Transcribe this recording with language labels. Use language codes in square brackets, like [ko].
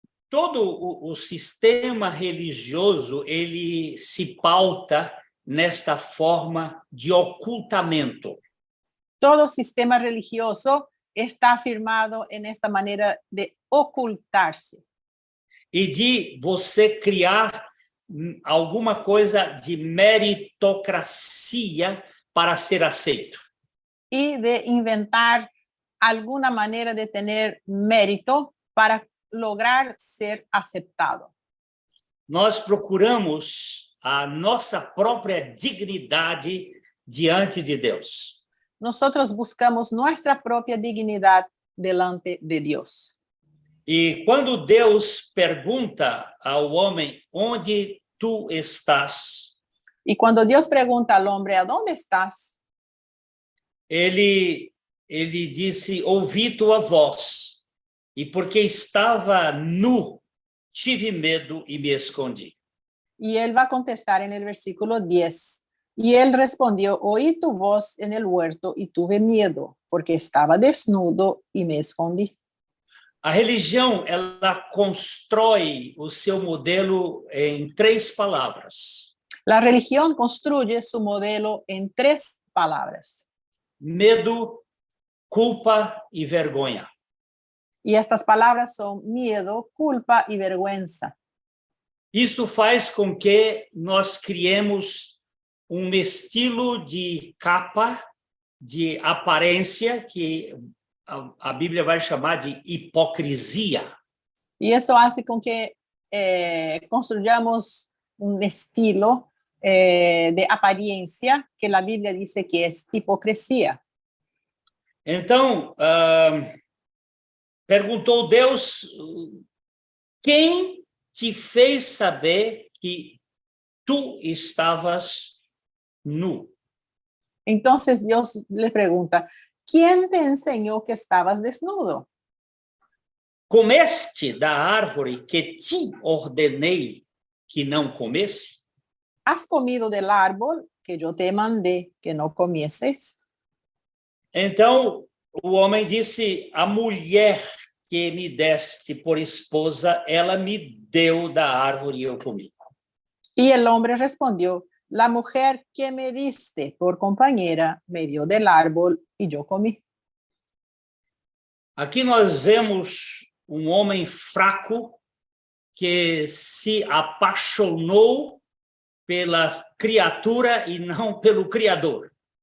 [pt] Todo o sistema religioso, ele se pauta nesta forma de ocultamento. [es] Todo sistema religioso está afirmado en esta manera de ocultarse. [pt] E de você criar alguma coisa de meritocracia para ser aceito. [es] Y de inventar alguna manera de tener mérito para lograr ser aceptado. [pt] Nós procuramos a nossa própria dignidade diante de Deus. [es] Nosotros buscamos nuestra propia dignidad delante de Dios. [pt] E quando Deus pergunta ao homem, onde tu estás? [es] Y cuando Dios pregunta al hombre, ¿a dónde estás? [pt] Ele disse, ouvi tua voz, e porque estava nu, tive medo e me escondi. [es] Y él va a contestar en el versículo 10. Y él respondió, oí tu voz en el huerto y tuve miedo, porque estaba desnudo y me escondí. [pt] A religião, ela constrói o seu modelo em 3 palavras. [es] La religión construye su modelo en 3 palabras. [pt] Medo, culpa e vergonha. [es] Y estas palabras son miedo, culpa y vergüenza. [pt] Isso faz com que nós criemos estilo de capa, de aparência, que a Bíblia vai chamar de hipocrisia. [es] Y eso hace con que construyamos un estilo de apariencia que la Biblia dice que es hipocresía. [pt] Então, perguntou Deus, quem te fez saber que tú estavas nu? [es] Entonces Dios le pregunta, ¿quién te enseñó que estabas desnudo? [pt] Comeste da árvore que te ordenei que não comesse? [es] ¿Has comido del árbol que yo te mandé que no comieses? [pt] Então o homem disse, a mulher que me deste por esposa, ela me deu da árvore e eu comi. [es] Y el hombre respondió, la mujer que me diste por compañera me dio del árbol y yo comí. [pt] Aqui nós vemos homem fraco que se apaixonou pela criatura e não pelo Criador.